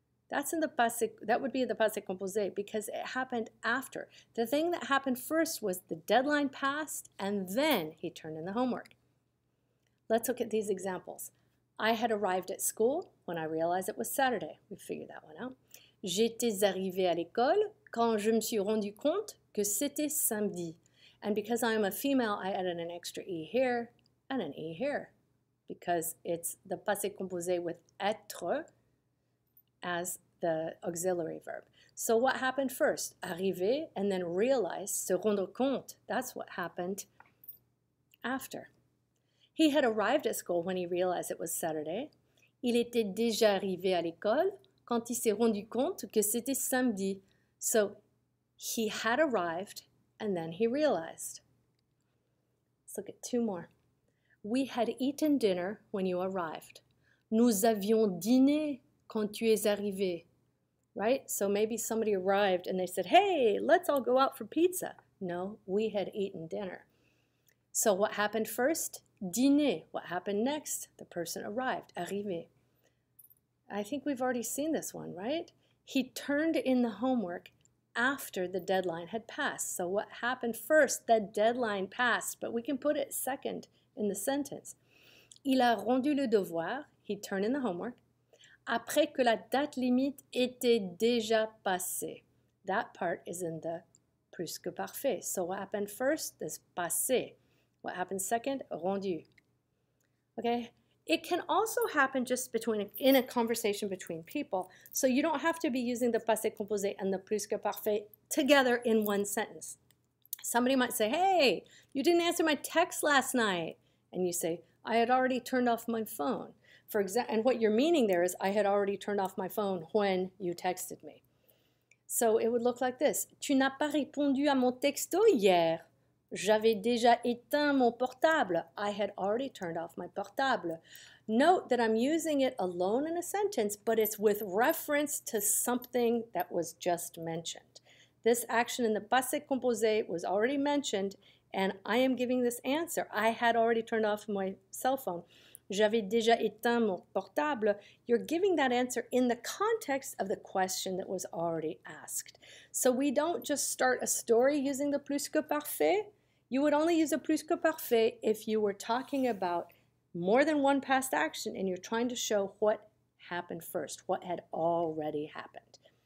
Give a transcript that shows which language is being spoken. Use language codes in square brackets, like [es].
[en] That's in the passé, that would be the passé composé because it happened after. The thing that happened first was the deadline passed and then he turned in the homework. Let's look at these examples. I had arrived at school when I realized it was Saturday. We figured that one out. [fr] J'étais arrivée à l'école quand je me suis rendu compte que c'était samedi. [en] And because I am a female, I added an extra E here and an E here because it's the passé composé with être as the auxiliary verb. So what happened first? Arriver and then realize, [fr] se rendre compte. [en] That's what happened after. He had arrived at school when he realized it was Saturday. [fr] Il était déjà arrivé à l'école quand il s'est rendu compte que c'était samedi. [en] So he had arrived and then he realized. Let's look at two more. We had eaten dinner when you arrived. [fr] Nous avions dîné quand tu es arrivé. [en] Right? So maybe somebody arrived and they said, hey, let's all go out for pizza. No, we had eaten dinner. So what happened first? Dîner. What happened next? The person arrived. Arrivé. I think we've already seen this one, right? He turned in the homework after the deadline had passed. So what happened first? The deadline passed, but we can put it second in the sentence. [fr] Il a rendu le devoir. [en] He turned in the homework. [fr] Après que la date limite était déjà passée. [en] That part is in the plus-que-parfait. So what happened first is passé. What happened second? Rendu. Okay? It can also happen just in a conversation between people. So you don't have to be using the passé composé and the plus-que-parfait together in one sentence. Somebody might say, hey, you didn't answer my text last night. And you say, I had already turned off my phone. For example, and what you're meaning there is I had already turned off my phone when you texted me. So it would look like this. [fr] Tu n'as pas répondu à mon texto hier. J'avais déjà éteint mon portable. [en] I had already turned off my portable. Note that I'm using it alone in a sentence, but it's with reference to something that was just mentioned. This action in the passé composé was already mentioned, and I am giving this answer. I had already turned off my cell phone. [fr] J'avais déjà éteint mon portable. [en] You're giving that answer in the context of the question that was already asked. So we don't just start a story using the plus-que-parfait. You would only use a plus-que-parfait if you were talking about more than one past action and you're trying to show what happened first, what had already happened.